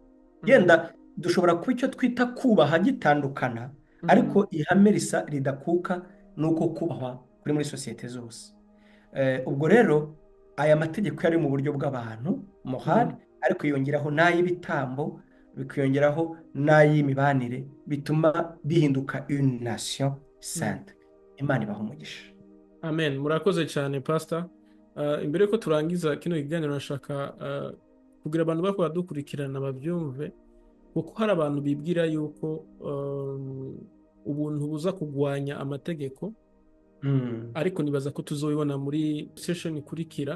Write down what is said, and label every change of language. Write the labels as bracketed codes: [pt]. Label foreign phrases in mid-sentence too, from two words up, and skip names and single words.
[rn] Yenda dushobora kuba icyo twita kubaha gitandukana, ariko ihame risa ridakuka nuko kubahwa kuri muri sosiyete zose. Ubwo rero aya mategeko yari mu buryo bw'abantu morale, ariko yongeraho n'ay'ibitambo, bikiyongeraho n'ay'imibanire, bituma bihinduka [fr] une nation sainte. [rn] Imana ibaha umugisha. amen. Murakoze cyane pastor. Imbere yuko turangiza kino kiganiro nashaka kugira abantu bako badukurikirana babyumve, kuko hari abantu bibwira yuko ubuntu buza kugwanya amategeko, ariko nibaza ko tuzobibona muri session ikurikira.